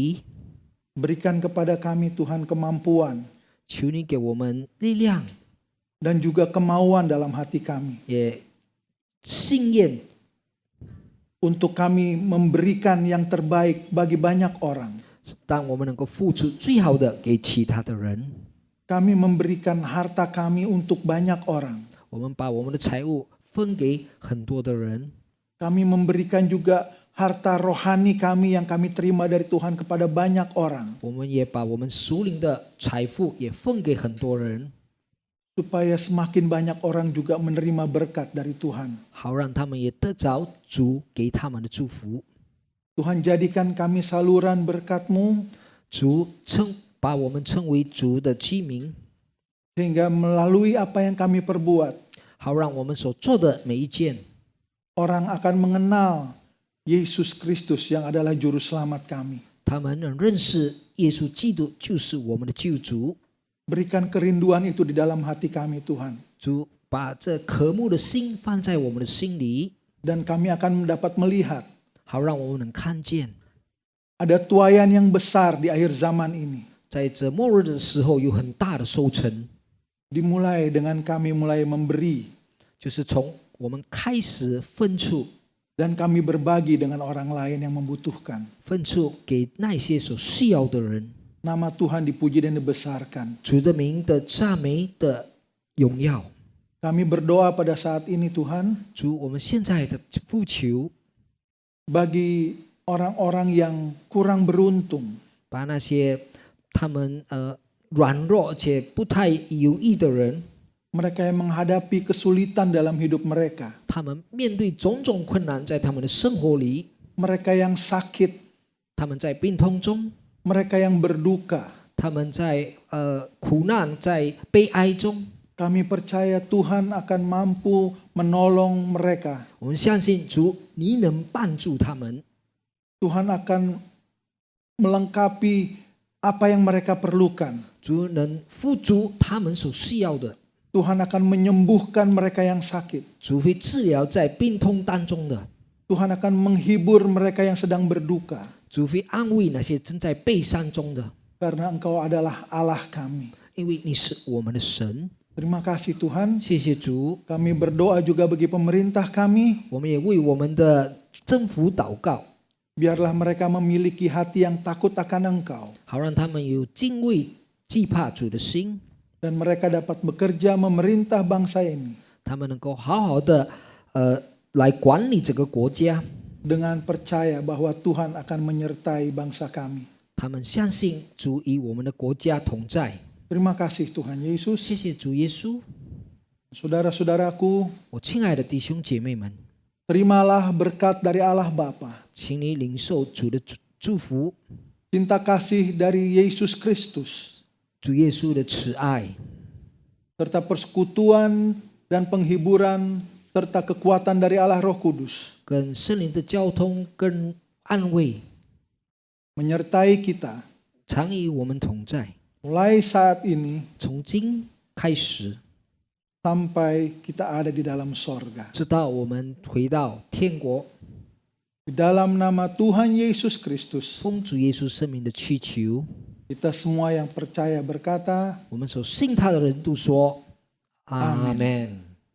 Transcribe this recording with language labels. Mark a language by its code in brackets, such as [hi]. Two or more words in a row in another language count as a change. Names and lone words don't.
[zh] 我们要接受主的话，在我们的心里。 [id] Berikan kepada kami Tuhan kemampuan [zh] 求你给我们力量， [id] dan juga kemauan dalam hati kami [zh] 也信念， [id] untuk kami memberikan yang terbaik bagi banyak orang. [zh] 当我们能够付出最好的给其他的人， [id] Kami memberikan harta kami untuk banyak orang. [zh] 我们把我们的财物分给很多的人， [id] Kami memberikan juga harta rohani kami yang kami terima dari Tuhan kepada banyak orang. [zh] 我们也把我们属灵的财富也分给很多人， [id] Supaya semakin banyak orang juga menerima berkat dari Tuhan. [zh] 好让他们也得着主给他们的祝福。 [id] Tuhan jadikan kami saluran berkat-Mu [zh] 主把我们称为主的居民， [id] sehingga melalui apa yang kami perbuat, [zh] 好让我们所做的每一件， [id] orang akan mengenal Yesus Kristus yang adalah juru selamat kami. [zh] 他们能认识耶稣基督就是我们的救主。 [id] Berikan kerinduan itu di dalam hati kami Tuhan. [zh] 主把这渴慕的心放在我们的心里， [id] Dan kami akan dapat melihat [zh] 好让我们能看见， [id] ada tuaian yang besar di akhir zaman ini. [zh] 在这末日的时候有很大的收成， [id] Dimulai dengan kami mulai memberi [zh] 就是从我们开始分出， [id] dan kami berbagi dengan orang lain yang membutuhkan. [zh] 分出给那些所需要的人。 [id] Nama Tuhan dipuji dan dibesarkan. [zh] 主的名的赞美的荣耀。 [id] Kami berdoa pada saat ini Tuhan [zh] 主，我们现在的呼求， [id] bagi orang-orang yang kurang beruntung, [zh] 把那些他们软弱且不太有益的人， [id] mereka yang menghadapi kesulitan dalam hidup mereka, [zh] 他们面对种种困难在他们的生活里， [id] mereka yang sakit, [zh] 他们在病痛中， [id] mereka yang berduka. [zh] 他们在苦难在悲哀中。 [id] Kami percaya Tuhan akan mampu menolong mereka. [zh] 我们相信主，你能帮助他们， [id] Tuhan akan melengkapi apa yang mereka perlukan. [zh] 主能付足他们所需要的， [id] Tuhan akan menyembuhkan mereka yang sakit. [zh] 主会治疗在病痛当中的， [id] Tuhan akan menghibur mereka yang sedang berduka. [zh] 主会安慰那些正在悲伤中的， [id] Karena Engkau adalah Allah kami. [zh] 因为你是我们的神。 [id] Terima kasih Tuhan. [zh] 谢谢主， [id] Kami berdoa juga bagi pemerintah kami. [zh] 我们也为我们的政府祷告， [id] Biarlah mereka memiliki hati yang takut akan Engkau. [zh] 好让他们有敬畏惧怕主的心， [id] Dan mereka dapat bekerja memerintah bangsa ini [zh] 他们能够好好的来管理这个国家。 [id] dengan percaya bahwa Tuhan akan menyertai bangsa kami. [zh] 他们相信主与我们的国家同在。 [id] Terima kasih Tuhan Yesus. [zh] 谢谢主耶稣， [id] Saudara-saudaraku, [zh] 我亲爱的弟兄姐妹们， [id] terimalah berkat dari Allah Bapa, [zh] 请你领受主的祝福， [id] cinta kasih dari Yesus Kristus, [zh] 主耶稣的慈爱， [id] serta persekutuan dan penghiburan serta kekuatan dari Allah Roh Kudus [zh] 跟圣灵的交通跟安慰， [id] menyertai kita [zh] 常与我们同在。 [id] mulai saat ini [zh] 从今开始， [id] sampai kita ada di dalam sorga. [zh] 直到我们回到天国， [id] Di dalam nama Tuhan Yesus Kristus, [zh] 奉主耶稣圣名的祈求， [id] kita semua yang percaya berkata, [zh] 我们所信他的人都说阿门。